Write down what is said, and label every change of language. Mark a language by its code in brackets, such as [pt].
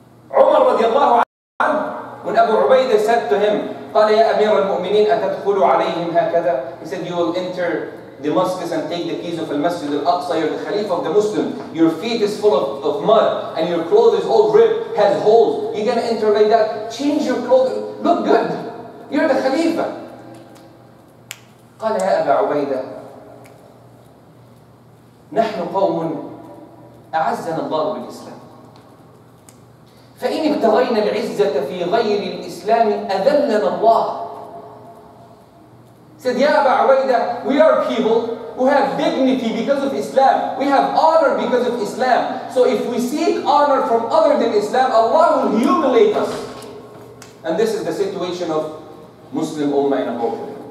[en] Umar radiallahu anhu, when Abu Ubaidah said to him, [ar] قال يا أمير المؤمنين أتدخل عليهم هكذا? [en] He said, you will enter Damascus and take the keys of Al-Masjid Al-Aqsa. You're the Khalifa of the Muslim. Your feet is full of mud and your clothes is all ripped, has holes. You're going to enter like that? Change your clothes. Look good. You're the Khalifa. [ar] قال يا أبا عبيدة نحن قوم أعزنا الله بالإسلام فإن ابتغينا العزة في غير الإسلام أذلنا الله. [en] Said, Ya Aba Ubaidah, we are people who have dignity because of Islam. We have honor because of Islam. So if we seek honor from other than Islam, Allah will humiliate us. And this is the situation of Muslim Ummah in a whole.